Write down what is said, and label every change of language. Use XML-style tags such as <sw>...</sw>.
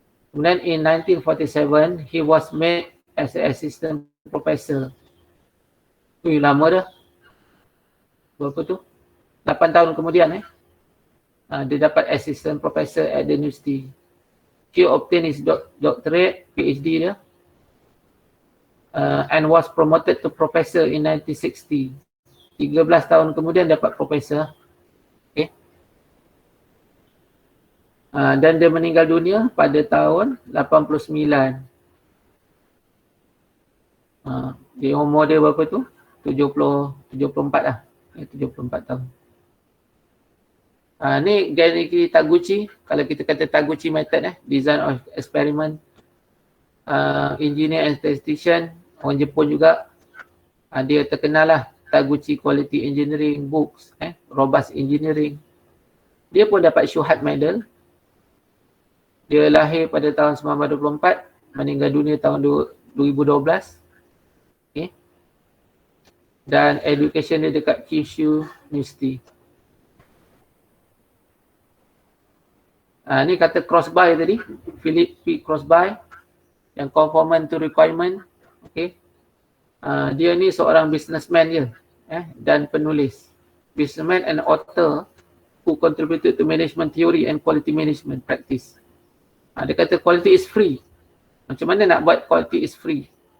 <en>Kemudian in 1947 he was made as an assistant professor.</en> <ms>Lama dah. Berapa tu? 8 tahun kemudian dia dapat assistant professor</ms> <en>at the university. He obtained his doctorate,</en> <ms>PhD dia,</ms> <en>and was promoted to professor in 1960.</en> <ms>13 tahun kemudian dapat professor. Okay. Dan dia meninggal dunia pada tahun 89. Dia umur dia berapa tu? 74 lah. 74 tahun. Ni Gary Taguchi. Kalau kita kata Taguchi method,</ms> <en>design of experiment, engineer and statistician,</en> <ms>orang Jepun juga. Dia terkenal lah, Taguchi Quality Engineering Books, Robust Engineering. Dia pun dapat syuhad medal. Dia lahir pada tahun 1924, meninggal dunia tahun 2012. Okay. Dan education dia dekat Kyushu University. Ni kata Crosby tadi, Philip P. Crosby, yang</ms> <en>conformant to requirement.</en> <ms>Okay. Dia ni seorang businessman je, dan penulis.</ms> <en>Businessman and author who contributed to management theory and quality management practice.</en> <ms>Dia kata</ms> <en>quality is free.</en> <ms>Macam mana nak buat quality is free?</ms>